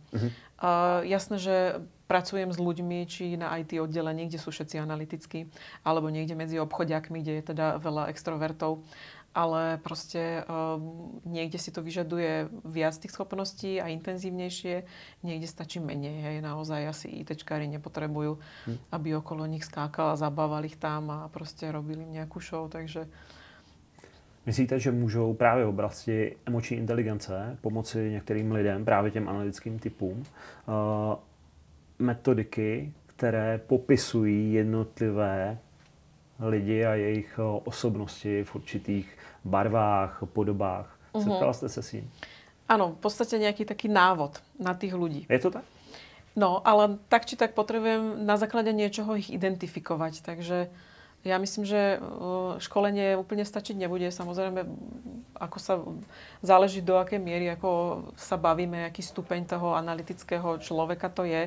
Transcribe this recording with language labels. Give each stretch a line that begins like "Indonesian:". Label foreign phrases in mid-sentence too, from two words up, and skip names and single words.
Slovak: Jasné, že pracujem s ľuďmi, či na IT oddelení, kde sú všetci analytickí, alebo niekde medzi obchodiakmi, kde je teda veľa extrovertov. Ale proste niekde si to vyžaduje viac tých schopností a intenzívnejšie, niekde stačí menej. Hej. Naozaj asi ITčkári nepotrebujú, aby okolo nich skákal a zabával ich tam a proste robili nejakú show, takže...
Czech: Myslíte, že můžou právě v oblasti emoční inteligence pomoci některým lidem, právě těm analytickým typům, metodiky, které popisují jednotlivé lidi a jejich osobnosti v určitých barvách, podobách. Setkala jste se s ním?
Slovak: Áno, v podstate nejaký taký návod na tých ľudí.
Czech: Je to tak?
Slovak: No, ale tak či tak potrebujem na základe niečoho ich identifikovať. Takže ja myslím, že školenie úplne stačiť nebude. Samozrejme, ako sa záleží do akej miery, ako sa bavíme, aký stupeň toho analytického človeka to je.